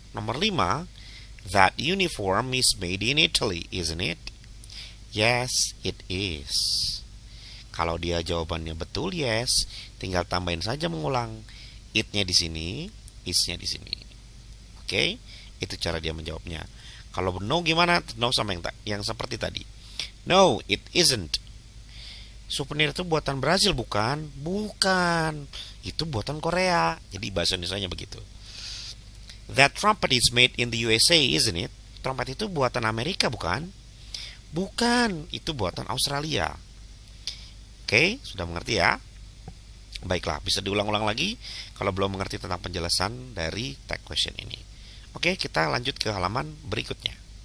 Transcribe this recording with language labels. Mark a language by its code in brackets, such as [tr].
[id] Nah, nomor 5, [en] that uniform is made in Italy, isn't it? Yes, it is. [id] Kalau dia jawabannya betul, yes, tinggal tambahin saja mengulang. It-nya di sini, is-nya di sini. Oke, itu cara dia menjawabnya. Kalau no gimana? No sama yang seperti tadi. [en] No, it isn't. [id] Souvenir itu buatan Brazil bukan? Bukan. Itu buatan Korea. Jadi bahasa Indonesianya begitu. [en] That trumpet is made in the USA, isn't it? [id] Trompet itu buatan Amerika bukan? Bukan, itu buatan Australia. Oke, sudah mengerti ya? Baiklah, bisa diulang-ulang lagi kalau belum mengerti tentang penjelasan dari tag question ini. Oke, kita lanjut ke halaman berikutnya.